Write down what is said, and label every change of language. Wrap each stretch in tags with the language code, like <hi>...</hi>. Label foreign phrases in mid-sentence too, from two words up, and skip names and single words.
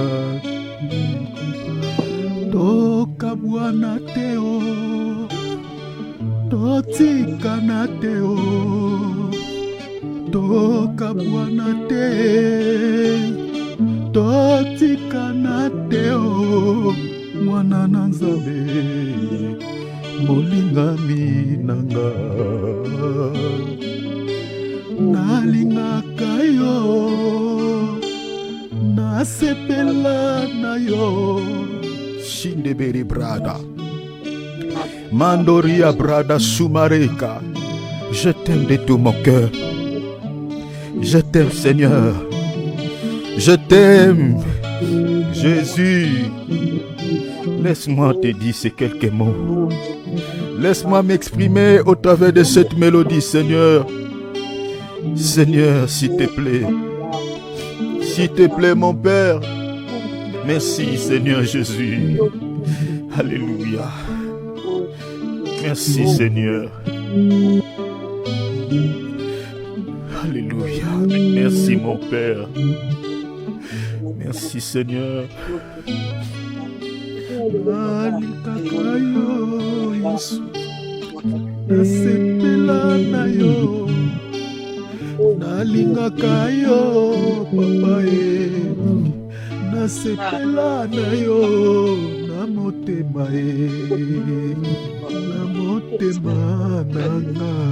<ln>Toka Bwana teo, totikana te o, tokabwana te, totikana te o, mwana na Nzambe, molingami nanga. Nalingaka yo, nasepela na yo. Shindeberi brada, Mandoria brada Sumareka.</ln> <fr>Je t'aime de tout mon cœur. Je t'aime Seigneur. Je t'aime Jésus. Laisse-moi te dire ces quelques mots. Laisse-moi m'exprimer au travers de cette mélodie, Seigneur. Seigneur, s'il te plaît. S'il te plaît, mon Père. Merci, Seigneur Jésus. Alléluia. Merci, Seigneur. Alléluia. Merci, mon Père. Merci, Seigneur.</fr> <ln>Nalingaka yo, papa e, nasepela na yo, na motema e, na motema nanga.</ln>